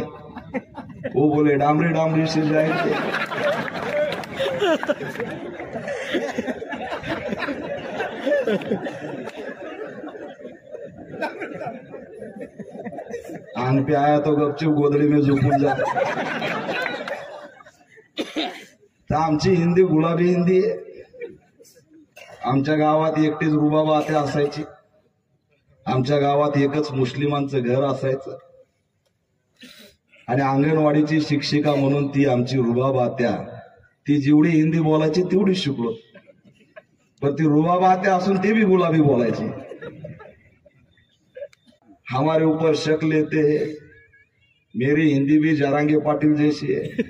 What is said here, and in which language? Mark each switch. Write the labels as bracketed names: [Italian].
[Hindi] वो बोले डामरी से जाएंगे। आन पे आया तो गपचूप गोदडी में [Marathi] झोपून जा। तर आमची हिंदी गुलाबी हिंदी आहे। आमच्या गावात एकटीच रुबाब आत्या असायची। आमच्या गावात एकच मुस्लिमांचं घर असायचं आणि अंगणवाडीची शिक्षिका म्हणून ती आमची रुबाब आत्या, ती जेवढी हिंदी बोलायची तेवढी शिकलो, पण ती रुबाब आत्या असून ते भी गुलाबी बोलायची। [Hindi] हमारे ऊपर शक लेते हैं। मेरी हिंदी भी जारंगे पाटिल जैसी है।